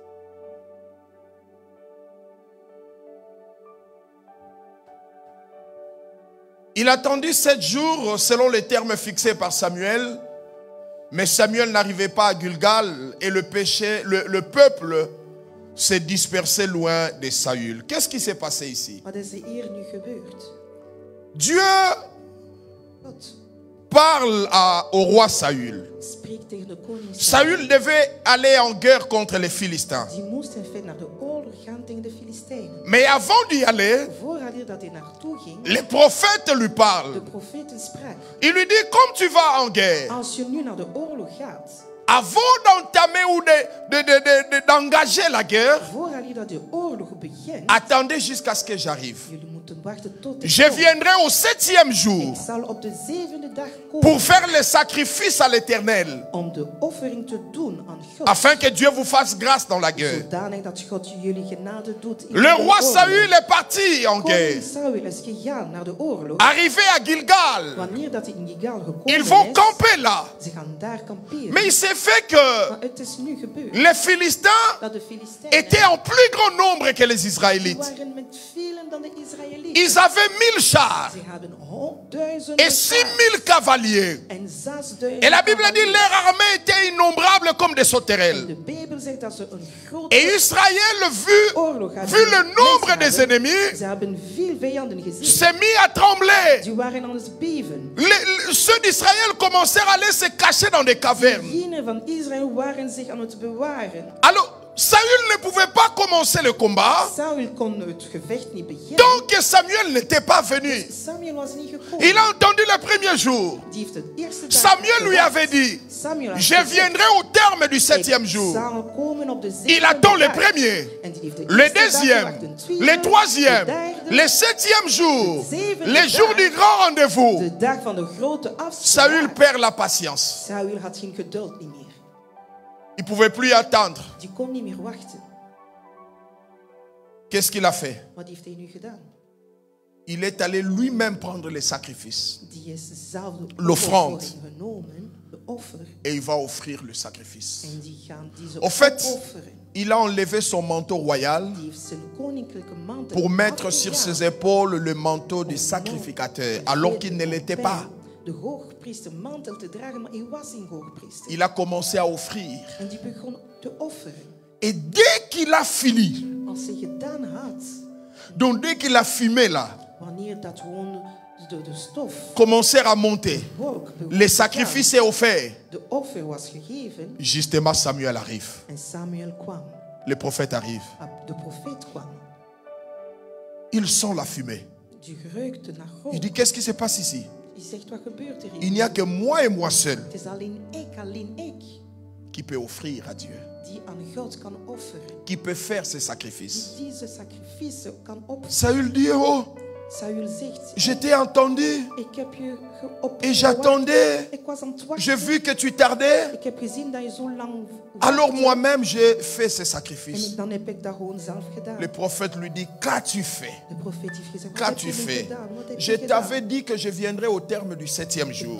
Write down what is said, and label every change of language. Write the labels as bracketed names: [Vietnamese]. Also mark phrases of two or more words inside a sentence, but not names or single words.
[French] Il attendit 7 jours selon les termes fixés par Samuel. Mais Samuel n'arrivait pas à Gilgal et le peuple s'est dispersé loin de Saül. Qu'est-ce qui s'est passé ici? [Dutch] Wat is er hier nu gebeurd? [French] Dieu [Dutch] God [French] parle au roi Saül. [Dutch] spreekt tegen de koning [French] Saül devait aller en guerre contre les Philistins. [Dutch] Die moest in feite naar de oorlog gaan tegen de Filistijnen. [French] Mais avant d'y aller, [Dutch] Voordat hij naartoe ging, [French] les prophètes lui [Dutch] de [French] parlent. [Dutch] profeten sprak. [French] Il lui dit, comme tu vas en guerre, [Dutch] Als je nu naar de oorlog gaat, [French] avant d'entamer ou d'engager la guerre, [Dutch] voordat je dat de oorlog begint, [French] attendez jusqu'à ce que j'arrive. [Dutch] jullie moeten wachten tot ik [French] Je [Dutch] kom. [French] viendrai au 7e jour [Dutch] Ik zal op de 7e dag komen [French] pour faire le sacrifice à l'Éternel, [Dutch] om de offering te doen aan God. [French] afin que Dieu vous fasse grâce dans la guerre. [Dutch] Zodanig dat God jullie genade doet in [French] Le [Dutch] de [French] roi [Dutch] oorlog. [French] Saül est parti en [Dutch] Koning [French] guerre. [Dutch] Saul is gegaan naar de oorlog. [French] Arrivé à Gilgal, [Dutch] Wanneer dat hij in Gilgal gekomen [French] ils vont [Dutch] is, [French] camper là. [Dutch] ze gaan daar kamperen. [French] Mais il s'est fait que [Dutch] Maar het is nu gebeurd [French] les Philistins [Dutch] dat de Filistijnen [French] étaient en plus grand nombre que les Israélites. [Dutch] waren met velen dan de Israëlieten. [French] Ils avaient 1000 chars [Dutch] Ze hadden 1000 [French] et 6000 cavaliers. [Dutch] en 6000. [French] Et la Bible dit leur armée était innombrable comme des sauterelles. [Dutch] De Bijbel zegt dat ze een grote [French] Et Israël, [Dutch] oorlog hadden. [French] vu le nombre des [Dutch] Mensen [French] ennemis, [Dutch] Ze hebben veel vijanden gezien. [French] s'est mis à trembler. [Dutch] Die waren aan het beven. [French] Ceux d'Israël commencèrent à aller se cacher dans des cavernes. [Dutch] Diegenen van Israël waren zich aan het bewaren. [French] Alors, Saül ne pouvait pas commencer le combat [Dutch] Saul kon het gevecht niet beginnen. [French] tant que Samuel n'était pas venu. [Dutch] Samuel was niet gekomen. [French] Il a entendu le premier jour. [Dutch] Die heeft het eerste dag [French] Samuel lui [Dutch] gewacht. [French] avait dit, [Dutch] Samuel had [French] je [Dutch] gezegd, [French] viendrai au terme du 7e [Dutch] ik [French] jour. [Dutch] zal komen op de [French] Il [Dutch] 7e [French] attend le [Dutch] dag. [French] premier, [Dutch] En die heeft de [French] le [Dutch] eerste dag [French] deuxième, [Dutch] gewacht, de tweede, [French] le troisième, [Dutch] de derde, [French] le 7e jour, [Dutch] de zevende [French] le jour [Dutch] dag, [French] du grand rendez-vous. [Dutch] de dag van de grote afspraak. [French] Saül perd la patience. [Dutch] Saul had geen geduld niet meer. [French] Il ne pouvait plus attendre. [Dutch] Die kon niet meer wachten. [French] Qu'est-ce qu'il a fait? [Dutch] Wat heeft hij nu gedaan? [French] Il est allé lui-même prendre les sacrifices. [Dutch] Die is zelf de [French] L'offrande. [Dutch] opoffering genomen, de offer, [French] Et il va offrir le sacrifice. [Dutch] en die gaan deze [French] Au fait, [Dutch] opofferen. [French] il a enlevé son manteau royal [Dutch] Die heeft zijn koninklijke mantel [French] pour mettre sur [Dutch] afgedaan. [French] ses épaules le manteau du sacrificateur, alors qu'il ne l'était pas. [Dutch] De hoogpriester mantel te dragen, maar hij was geen hoogpriester. [French] Il a commencé à offrir. [Dutch] En die begon te offeren. [French] Et dès qu'il a fini, [Dutch] Als hij gedaan had, [French] donc dès qu'il a fumé là, [Dutch] wanneer dat gewoon de stof, [French] commencèrent à monter. [Dutch] wolk, begon [French] Les [Dutch] te [French] sacrifices est offert. [Dutch] gaan, de offer was gegeven [French] Justement, Samuel arrive. [Dutch] en Samuel kwam. [French] Le prophète arrive. [Dutch] De profeet kwam. [French] Il sent la fumée. [Dutch] Die ruikte naar [French] Il [Dutch] God. [French] dit, qu'est-ce qui se passe ici? [Dutch] Die zegt, wat gebeurt er hier? [French] Il n'y a que moi et moi seul [Dutch] Het is alleen ik, [French] qui peut offrir à Dieu, [Dutch] die aan God kan offeren. [French] qui peut faire ce sacrifice. [Dutch] Die deze sacrifice kan offeren. [French] Saül dit, oh, [Dutch] Saul zegt, [French] je t'ai entendu [Dutch] ik heb je op [French] et j'attendais. [Dutch] Ik was aan het wachten. [French] J'ai vu que tu tardais. [Dutch] Ik heb gezien dat je zo lang [French] Alors [Dutch] wachtte. [French] moi-même, j'ai fait ces [Dutch] En [French] sacrifices. [Dutch] dan heb ik dat gewoon zelf gedaan. [French] Le prophète lui dit, qu'as-tu fait? [Dutch] De profeet heeft gezegd, wat [French] Qu'as-tu [Dutch] heb je nu [French] fait? [Dutch] gedaan? Wat heb [French] Je [Dutch] je gedaan? [French] t'avais dit que je viendrais au terme du 7e jour.